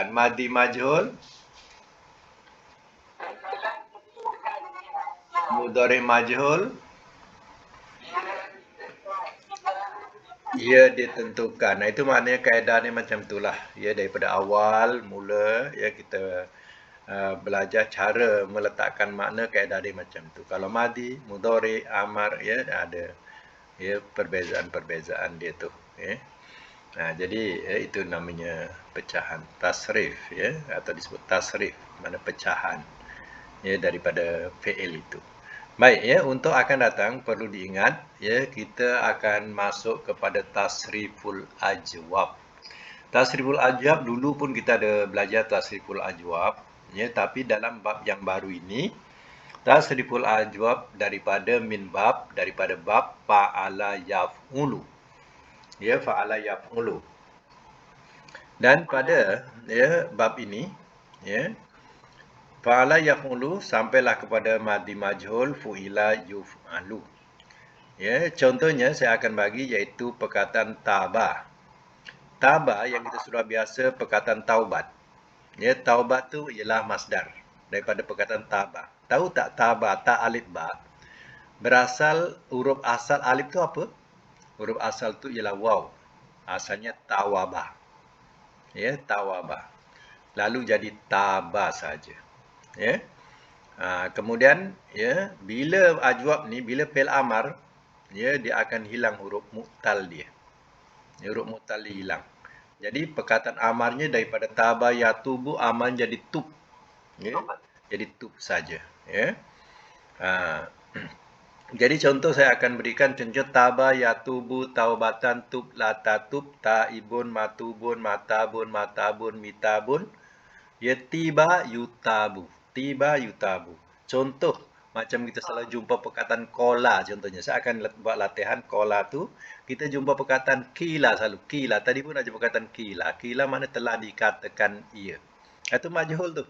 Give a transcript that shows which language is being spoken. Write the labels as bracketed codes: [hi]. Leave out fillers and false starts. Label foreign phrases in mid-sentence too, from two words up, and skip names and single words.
[ar] ماضي مجهول، مضارع مجهول, [ms] ia ditentukan. Itu maknanya kaedah ni macam itulah. Ya, daripada awal mula ya kita belajar cara meletakkan makna kaedah dia macam tu. Kalau madi, mudhari, amar, ya ada ya perbezaan dia tu. Ya. Jadi itu namanya pecahan tasrif, ya, atau disebut tasrif, mana pecahan ya daripada fi'il itu. Baik, ya, untuk akan datang perlu diingat, ya, kita akan masuk kepada [ar] تصريف الأجوف. تصريف الأجوف [ms] dulu pun kita ada belajar [ar] تصريف الأجوف, [ms] ya, tapi dalam bab yang baru ini [ar] تصريف الأجوف [ms] daripada bab [ar] فعل يفعل. Ya, فعل يفعل. [ms] Dan pada ya bab ini, ya, [ar] فعل يفعل [ms] sampailah kepada [ar] ماضي مجهول فعل يفعل. [ms] Ya, contohnya saya akan bagi iaitu perkataan taba. Taba yang kita sudah biasa perkataan taubat. Ya, taubat tu ialah masdar daripada perkataan taba. Tahu tak taba, ta alif ba? Berasal huruf asal alif tu apa? Huruf asal tu ialah waw. Asalnya tawaba. Ya, tawaba. Lalu jadi taba saja. Ya. Kemudian ya, bila ajwab ni, bila fi'il amar, ya, dia akan hilang huruf mu'tal dia. Ya, huruf mu'tal dia hilang. Jadi perkataan amarnya daripada [ar] تاب يتوب [ms] aman jadi tub. Ya. Jadi tub saja, ya. Jadi contoh saya akan berikan contoh [ar] تاب يتوب توبة تب لا تتب تائب متوب متاب متاب متاب يا تيب يتاب. تيب يتاب. [ms] Contoh macam kita selalu jumpa perkataan kola contohnya. Saya akan buat latihan kola tu. Kita jumpa perkataan kila selalu. Kila. Tadi pun ada perkataan kila. Kila mana telah dikatakan ia. Itu majhul tu.